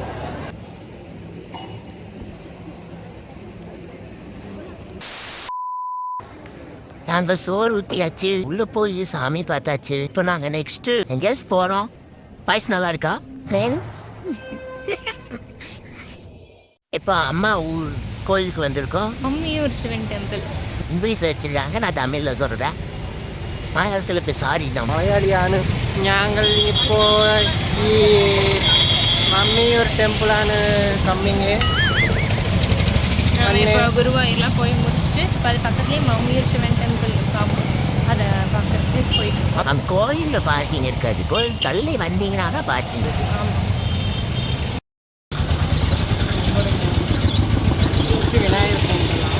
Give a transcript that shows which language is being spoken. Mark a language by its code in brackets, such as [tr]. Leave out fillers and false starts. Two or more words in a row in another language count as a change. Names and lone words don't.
[ta] நாங்க சோறு ஊற்றியாச்சு, உள்ள போய் சாமி பார்த்தாச்சு. இப்போ நாங்க நெக்ஸ்ட் எங்கேயாச்சும் போறோம். [en] பாய்ஸ் [ta] நல்லா இருக்கா ஃப்ரெண்ட்ஸ்? இப்போ அம்மா ஊர் கோயிலுக்கு வந்திருக்கோம். மம்மியூர் சிவன் டெம்பிள். இங்கிலீஷில் வச்சிருக்காங்க, நான் தமிழில் சொல்கிறேன். மலையாளத்தில் இப்போ சாரி நான் [ml] മലയാളിയാണ് ഞങ്ങൾ ഇപ്പോൾ ഈ മമ്മിയൂർ ടെമ്പിളാണ് കമ്മിങ്. [ta] நாங்கள் இப்போ குருவாயூர்லாம் போய் முடிச்சுட்டு இப்போ அது பக்கத்துலேயே மம்மியூர் சிவன் டெம்பிள் பார்ப்போம். அதை பார்க்கறதுக்கு போயிட்டு இருக்கோம். அந்த கோயிலில் பார்க்கிங் இருக்காது, கோயில் தள்ளி வந்தீங்கன்னா தான் பார்க்கிங் இருக்கு. ஆமாம். விநாயகர் டெம்பிள்.